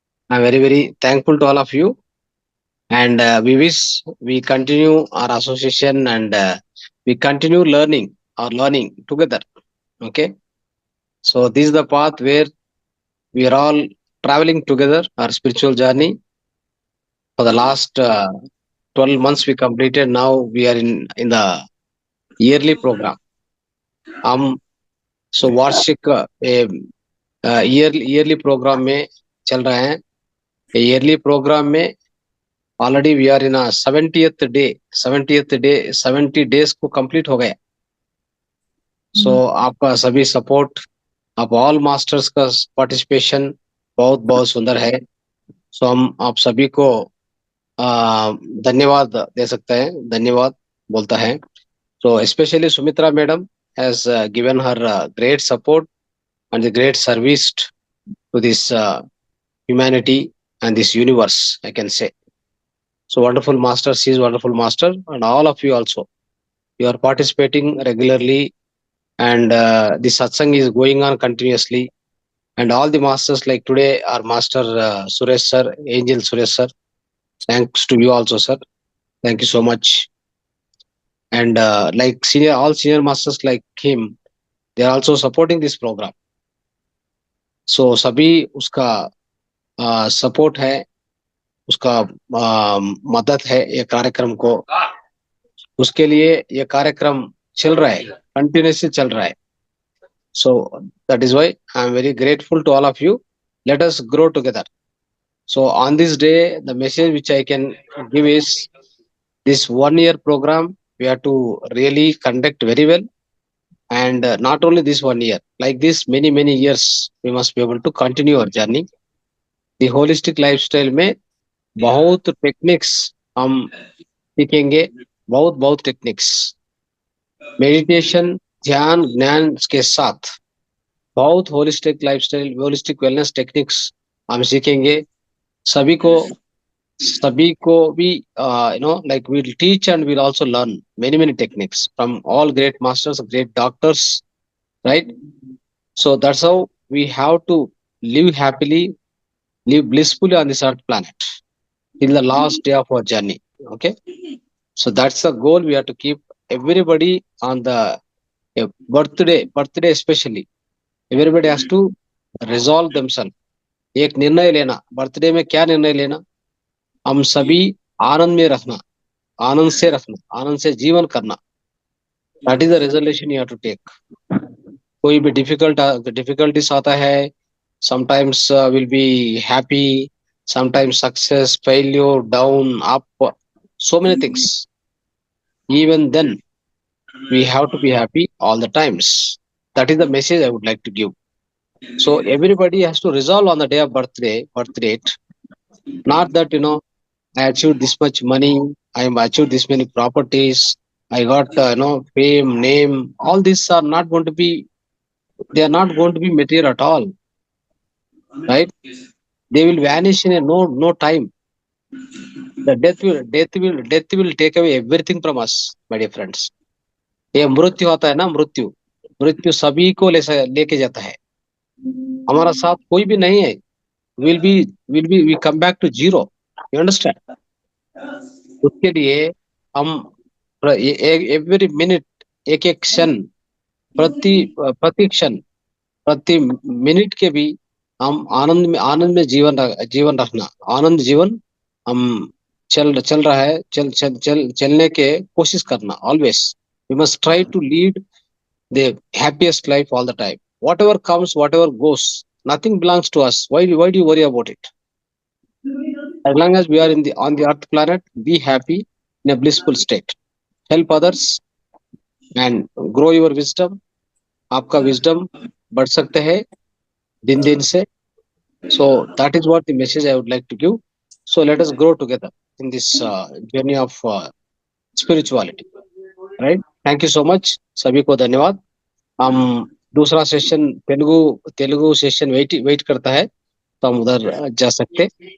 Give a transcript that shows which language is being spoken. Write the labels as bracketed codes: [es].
[en] I'm very, very thankful to all of you, and we wish we continue our association and we continue learning or learning together. Okay, so this is the path where we are all traveling together our spiritual journey. For the last 12 months we completed. Now we are in the yearly program. [hi] So वार्षिक yearly program में चल रहे हैं. [en] Yearly program में already we are in a 70th day. [hi] 70 days को complete हो गया. So आपका सभी support, आप all masters का participation बहुत बहुत सुंदर है. So हम आप सभी को धन्यवाद दे सकते हैं. धन्यवाद बोलता है. [en] So especially Sumitra madam has given her great support and the great service to this humanity and this universe, I can say. So wonderful master, she is wonderful master, and all of you also. You are participating regularly, and the satsang is going on continuously. And all the masters, like today, our master Suresh sir, Angel Suresh sir. Thanks to you also, sir. Thank you so much. And like all senior masters like him, they are also supporting this program. [hi] So सभी उसका support है, उसका मदद है ये कार्यक्रम को. उसके लिए ये कार्यक्रम चल रहा है, कंटिन्यूसली चल रहा है. [en] So that is why I am very grateful to all of you. Let us grow together. So on this day, the message which I can give is this 1 year program we have to really conduct very well. And not only this 1 year, like this many years we must be able to continue our journey. [hi] The holistic lifestyle में बहुत techniques हम सीखेंगे, बहुत techniques. Meditation, ध्यान, ज्ञान के साथ बहुत holistic lifestyle, holistic wellness techniques हम सीखेंगे. सभी को भी [en] like we'll teach and we'll also learn many techniques from all great masters, great doctors, right? So that's how we have to live happily, live blissfully on this earth planet till the last day of our journey. Okay, so that's the goal we have to keep. Everybody on the birthday especially, everybody has to resolve themselves. [hi] एक निर्णय लेना, birthday में क्या निर्णय लेना, हम सभी आनंद में रखना, आनंद से रखना, आनंद से जीवन करना. [en] That is the resolution you have to take. [hi] कोई भी difficulties आता है, [en] sometimes will be happy, sometimes success, failure, down, up, so many things. Even then we have to be happy all the times. That is the message I would like to give. So everybody has to resolve on the day of birthday, not that I achieved this much money, I achieved this many properties, I got fame, name. All these are not going to be. They are not going to be material at all, right? They will vanish in no time. The death will take away everything from us, my dear friends. [hi] ये मृत्यु होता है ना, मृत्यु सभी को लेके जाता है. हमारा साथ कोई भी नहीं है. [en] We come back to zero. You understand? [hi] उसके लिए हम every minute, एक क्षण, प्रति क्षण, प्रति मिनट के भी हम आनंद में जीवन रखना. आनंद जीवन हम चल रहा है, चलने के कोशिश करना. [en] Always we must try to lead the happiest life all the time. Whatever comes, whatever goes, nothing belongs to us. Why do you worry about it? As long as we are on the earth planet, be happy, in a blissful state. Help others and grow your wisdom. [hi] आपका wisdom बढ़ सकते हैं दिन दिन से. [en] So that is what the message I would like to give. So let us grow together in this journey of spirituality. Right? Thank you so much. [hi] सभी को धन्यवाद. हम दूसरा सेशन तेलुगु सेशन वेट करता है तो हम उधर जा सकते.